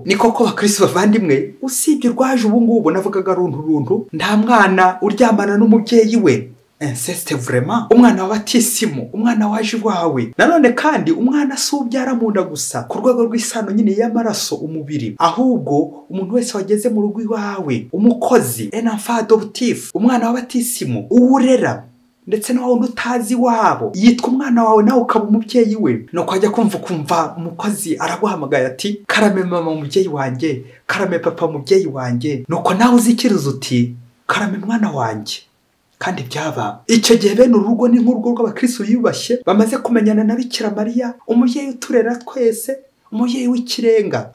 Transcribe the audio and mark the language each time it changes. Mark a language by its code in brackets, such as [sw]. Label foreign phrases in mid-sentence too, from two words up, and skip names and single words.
[rw] Ni koko bakristo bavandimwe, usibye rwaje ubu ngubu navugaga runtu nta mwana uryamana n'umubyeyi we. [fr] Inceste vraiment, [rw] umwana wa batisimu, umwana waje iwawe. Nanone kandi umwana si ubyara mu nda gusa ku rwego rw'isano nyine y'amaraso umubiri, ahubwo umuntu wese wageze mu rugo iwawe, umukozi, [fr] un enfant adoptif, [rw] umwana wa batisimu uwurera, ndetse na wundi utazi wabo yitwa umwana wawe, nawe ukaba umubyeyi we. Nuko ajya kumva umukozi araguhamagaye ati karame mama umubyeyi wanjye, karame papa umubyeyi wanjye. Nuko nawe uzikiriza uti karame mwana wanjye. Kandi byaba icyo gihe bene urugo ni nk'urugo rw'abakristo yubashye bamaze kumenyana na Bikira Mariya, umubyeyi uturera twese, umubyeyi w'ikirenga.